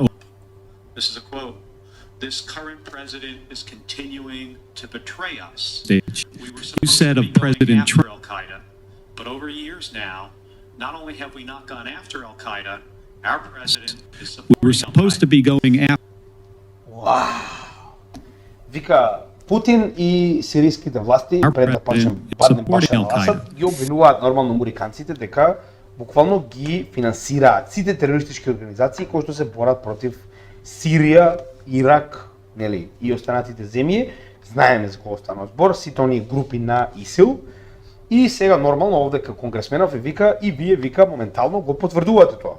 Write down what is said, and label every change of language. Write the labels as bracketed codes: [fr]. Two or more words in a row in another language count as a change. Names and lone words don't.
[en] Trump, this is a quote, "This current president is continuing to betray us. Stage. We were You supposed said to of be going President after Trump. Al-Qaeda, but over years now, not only have we not gone after Al-Qaeda, our president is We supporting were supposed to Al-Qaeda." be going after. [mk] Вика, Путин и сириските власти [en] Our [mk] пред да почнем [en] president is [mk] падне [en] supporting [mk] Башар [en] Al-Qaeda. [mk] Асад, ги обвинуваат нормално американците дека буквално ги финансираат сите терористички организации кои што се борат против Сирија, Ирак, нели, и останатите земји. Знаеме за кого станува збор, сите оние групи на ИСИЛ. И сега нормално овде кај конгресменов и вика и вие вика моментално го потврдувате тоа.